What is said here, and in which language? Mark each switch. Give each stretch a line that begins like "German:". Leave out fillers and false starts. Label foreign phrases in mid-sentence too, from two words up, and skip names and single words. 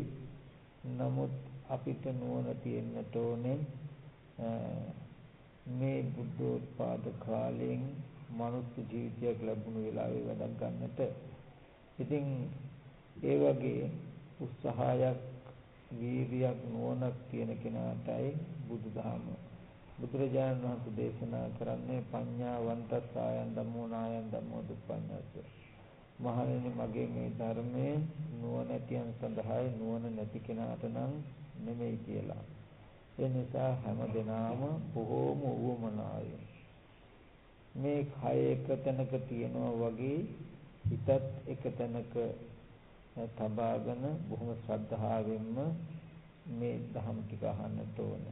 Sinhala: නමුත් අපිට නුවණ තියෙන්නට ඕනේ මේ බුද්ධෝත්පාද කාලයෙන් මනුස්ස ජීවිතයක් ලැබුණු වෙලාවේ වැඩක් ගන්නට. ඉතින් ඒ වගේ උත්සාහයක් වීරියක් නුවණක් තියෙන කෙනාටයි බුදුදහම බුදුරජාණන් වහන්සේ දේශනා කරන්නේ
Pali: පඤ්ඤාවන්තස්සායන් ධම්මෝ නායන් ධම්මෝ දුප්පඤ්ඤස්ස.
Sinhala: මහණෙනි මගේ මේ ධර්මයේ නුවණැතියන් සඳහායි නුවණ නැති කෙනාට නම් නෙමෙයි කියලා. ඒ නිසා හැම දිනම බොහෝම උවමනාවෙන් මේ කය එක තැනක තියනවා වගේ හිතත් එක තැනක තබාගෙන බොහොම ශ්‍රද්ධාවෙන්ම මේ ධම් ටික අහන්නට ඕනේ.